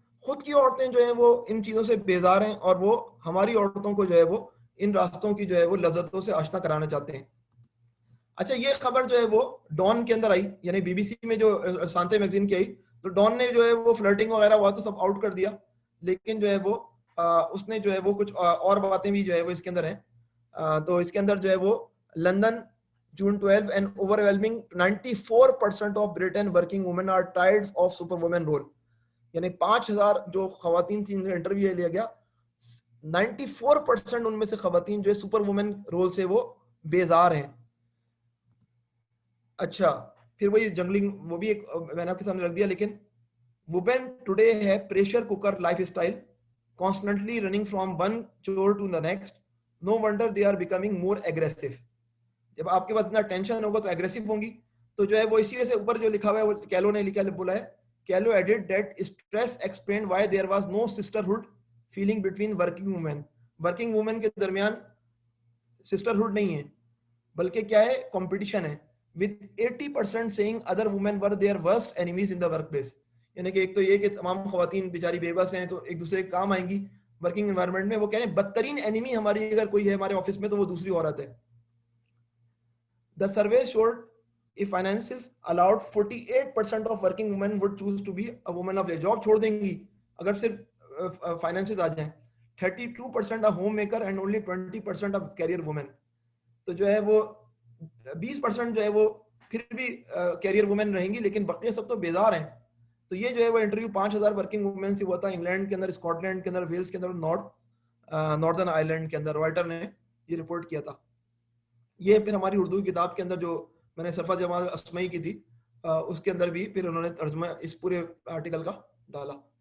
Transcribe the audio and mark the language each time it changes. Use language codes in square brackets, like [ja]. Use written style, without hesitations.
[ur] خود کی عورتیں جو ہیں وہ ان چیزوں سے بیزار ہیں اور وہ ہماری عورتوں کو جو ہے وہ ان راستوں کی جو ہے وہ لذتوں سے آشنا کرانا چاہتے ہیں. اچھا, یہ خبر جو ہے وہ ڈان کے اندر آئی, یعنی بی بی سی میں جو سانتے میگزین کی آئی, تو ڈان نے جو ہے وہ فلرٹنگ وغیرہ ہوا تو سب آؤٹ کر دیا, لیکن جو ہے وہ اس نے جو ہے وہ کچھ اور باتیں بھی جو ہے وہ اس کے اندر ہیں. تو اس کے اندر جو ہے وہ London [en] June 12 an overwhelming 94% of Britain working women are tired of superwoman role. [ur] یعنی 5000 جو خواتین تھیں انٹرویو لیا گیا, 94% ان میں سے خواتین جو ہے سپر وومن رول سے وہ بیزار ہیں. اچھا, پھر وہی جنگلنگ وہ بھی ایک میں نے آپ کے سامنے رکھ دیا. [en] لیکن women today have pressure cooker lifestyle, constantly running from one chore to the next. No wonder they are becoming more aggressive. [ur] جب آپ کے پاس اتنا ٹینشن ہوگا تو ایگریسو ہوں گی. تو جو ہے وہ اسی وجہ سے اوپر جو لکھا ہوا ہے وہ کیلو نے لکھا بولا ہے, [en] کیلو added that stress explained why there was no sisterhood feeling between working women. [ur] Working women کے درمیان سسٹرہڈ نہیں ہے بلکہ کیا ہے, کمپٹیشن ہے. [en] with 80% saying other women were their worst enemies in the workplace. [ur] یعنی کہ ایک تو یہ کہ تمام خواتین بیچاری بے بس ہیں تو ایک دوسرے کے کام آئیں گی ورکنگ انوائرمنٹ میں. وہ کہہ رہے ہیں بدترین انیمی ہماری اگر کوئی ہے ہمارے آفس میں تو وہ دوسری عورت ہے. [en] The survey showed if finances allowed 48% of working women would choose to be a woman of their job. [ur] چھوڑ دیں گی اگر صرف فائنانسز آ جائیں. [en] 32% are homemaker and only 20% of career women. [ur] تو جو ہے وہ 20% جو ہے وہ پھر بھی کیریئر وومن رہیں گی, لیکن بقیہ سب تو بیزار ہیں. تو یہ جو ہے وہ انٹرویو 5000 ورکنگ وومن سے ہوا تھا انگلینڈ کے اندر, اسکاٹ لینڈ کے اندر, ویلز کے اندر, ناردرن آئرلینڈ کے اندر. رائٹر نے یہ رپورٹ کیا تھا. یہ پھر ہماری اردو کتاب کے اندر جو میں نے صفحہ جمال اسمعی کی تھی اس کے اندر بھی پھر انہوں نے ترجمہ اس پورے آرٹیکل کا ڈالا.